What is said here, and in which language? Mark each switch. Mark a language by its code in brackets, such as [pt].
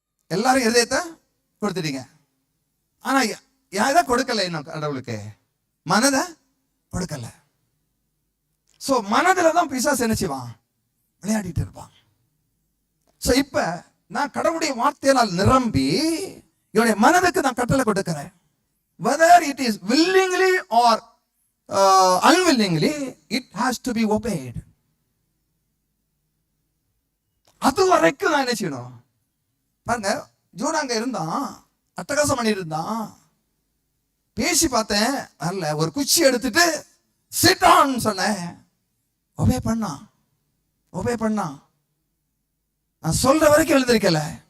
[ta] எல்லாரும் இருதயத்தை கொடுத்துட்டீங்க. ஆனா எதை கொடுக்கல இன்னும் கடவுளுக்கு? மனதை கொடுக்கல. சோ மனதுல தான் பிசாசு என்ன செய்வான், விளையாடிட்டு இருப்பான். சோ இப்ப நான் கடவுளுடைய வார்த்தையால் நிரம்பி என்னுடைய மனதுக்கு நான் கட்டளை கொடுக்கிறேன். [en] whether it is willingly or unwillingly, it has to be obeyed. [ta] அது வரைக்கும் நான் என்ன செய்யணும் பாருங்க. ஜூன் அங்க இருந்தான், அட்டகாசம் பண்ணிட்டு இருந்தான், பேசி பார்த்தேன், அல்ல ஒரு குச்சி எடுத்துட்டு [en] sit down [ta] சொன்னேன். ஒபே பண்ணா. நான் சொல்ற வரைக்கும் எழுந்திருக்கல.